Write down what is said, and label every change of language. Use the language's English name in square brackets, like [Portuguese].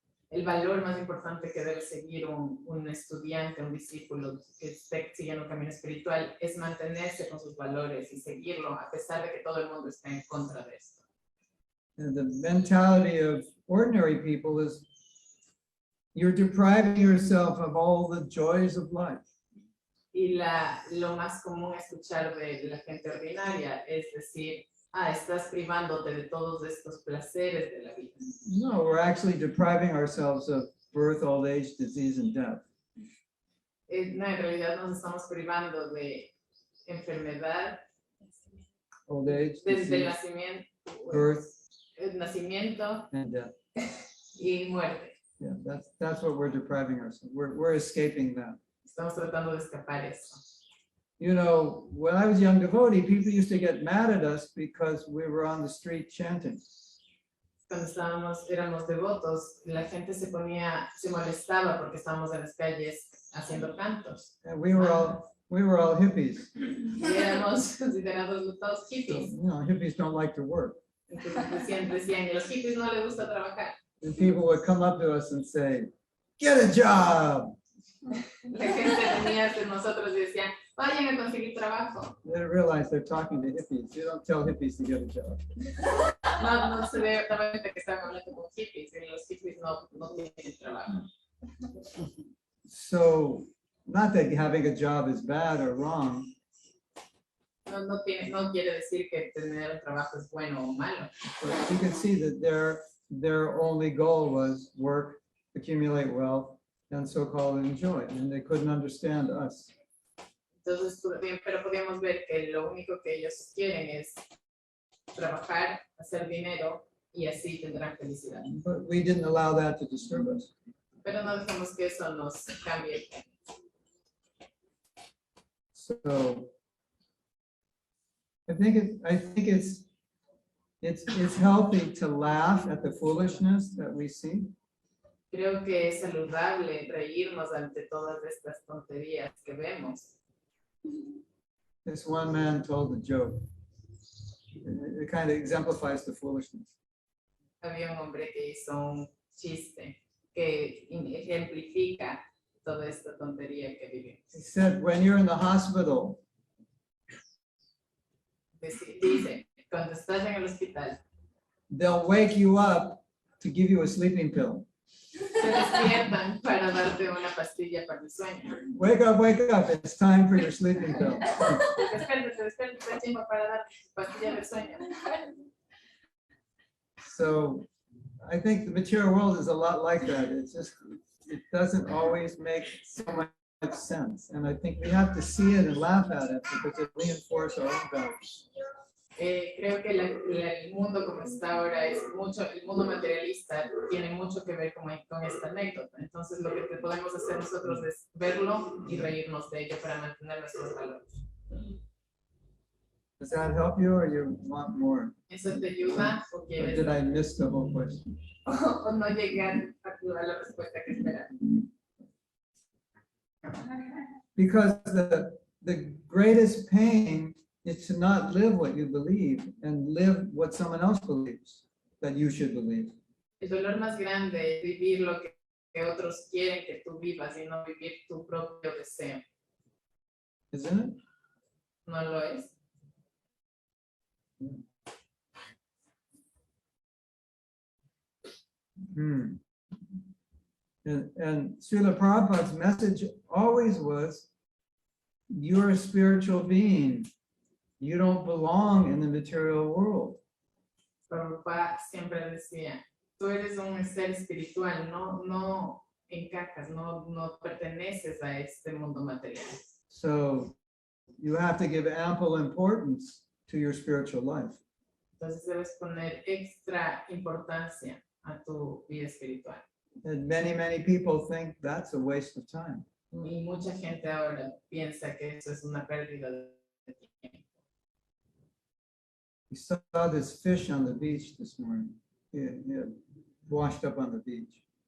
[Spanish] El valor más importante que debe seguir un estudiante, un discípulo que esté siguiendo un camino espiritual es mantenerse con sus valores y seguirlo a pesar de que todo el mundo esté en contra de esto. [English] And the mentality of ordinary people is you're depriving yourself of all the joys of life. [Spanish] Y lo más común escuchar de la gente ordinaria es decir, estás privándote de todos estos placeres de la vida. [English] No, we're actually depriving ourselves of birth, old age, disease, and death. [Spanish] No, en realidad nos estamos privando de enfermedad, [English] Old age, [Spanish] desde el nacimiento, [English] birth, [Spanish] nacimiento [English] and death. [Spanish] y muerte. [English] Yeah, that's what we're depriving ourselves. We're escaping that. [Spanish] Estamos tratando de escapar eso. [English] You know, when I was a young devotee, people used to get mad at us because we were on the street chanting. [Spanish] Cuando éramos devotos, la gente se molestaba porque estábamos en las calles haciendo cantos. [English] And we were all hippies. [Spanish] Y éramos considerados todos [English] So, [Spanish] hippies. [English] you know, hippies don't like to work. [Spanish] Entonces decían, los hippies no les gusta trabajar. [English] And people would come up to us and say, "Get a job." [Spanish] La gente venía hacia nosotros y decían, vayan a conseguir trabajo. [English] They didn't realize they're talking to hippies. You don't tell hippies to get a job. [Spanish] No se ve claramente que están hablando con hippies y los hippies no tienen trabajo. [English] So, not that having a job is bad or wrong, [Spanish] No quiere decir que tener un trabajo es bueno o malo. [English] But you can see that their only goal was work, accumulate wealth, and so-called enjoy, and they couldn't understand us. [Spanish] Entonces, pero podemos ver que lo único que ellos quieren es trabajar, hacer dinero y así tendrán felicidad. [English] But we didn't allow that to disturb us. [Spanish] Pero no dejamos que eso nos cambie. [English] So I think it's healthy to laugh at the foolishness that we see. [Spanish] Creo que es saludable reírnos ante todas estas tonterías que vemos. [English] This one man told a joke. It kind of exemplifies the foolishness. [Spanish] Había un hombre que hizo un chiste que ejemplifica toda esta tontería que vivimos. [English] He said, when you're in the hospital, [Spanish] Dice, cuando estás en el hospital, [English] they'll wake you up to give you a sleeping pill. [Spanish] se despiertan para darte una pastilla para el sueño. [English] Wake up, it's time for your sleeping pill. [Spanish] Despierta, está tiempo para darte pastilla del sueño. [English] So I think the material world is a lot like that. It's just, it doesn't always make so much sense. And I think we have to see it and laugh at it because it reinforces our own values. [Spanish] Creo que el mundo como está ahora es mucho, el mundo materialista tiene mucho que ver con esta anécdota. Entonces lo que podemos hacer nosotros es verlo y reírnos de ello para mantener nuestros valores. [English] Does that help you or you want more? [Spanish] ¿Eso te ayuda o [English] Or [Spanish] quieres [English] did I miss the whole question? [Spanish] o no llegar a la respuesta que esperas? [English] Because the greatest pain is to not live what you believe and live what someone else believes that you should believe. [Spanish] El dolor más grande es vivir lo que otros quieren que tú vivas y no vivir tu propio deseo. [English] Isn't it? [Spanish] ¿No lo es? [English] And Srila Prabhupada's message always was, you're a spiritual being. You don't belong in the material world. [Spanish] Prabhupada siempre decía, tú eres un ser espiritual, no encajas, no perteneces a este mundo material. [English] So you have to give ample importance to your spiritual life. [Spanish] Entonces debes poner extra importancia a tu vida espiritual. [English] And many people think that's a waste of time. [Spanish] Y mucha gente ahora piensa que eso es una pérdida de tiempo. [English] We saw this fish on the beach this morning. He had washed up on the beach.